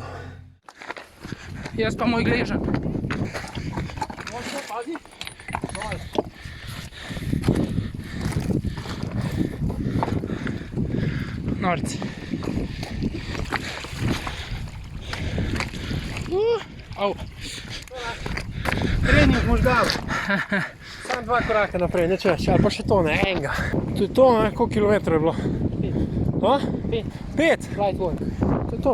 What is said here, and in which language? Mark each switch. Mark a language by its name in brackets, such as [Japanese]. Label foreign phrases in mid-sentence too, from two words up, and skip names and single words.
[Slovenian] Jaz pa moj gležan. Norci. Au. Trening možganov. Samo 2 koraka naprej, nič več, ali pa še to, ne, enega. To je to, ne, koliko kilometrov je bilo? 5. 5? [English] Light work. [Slovenian] To je to.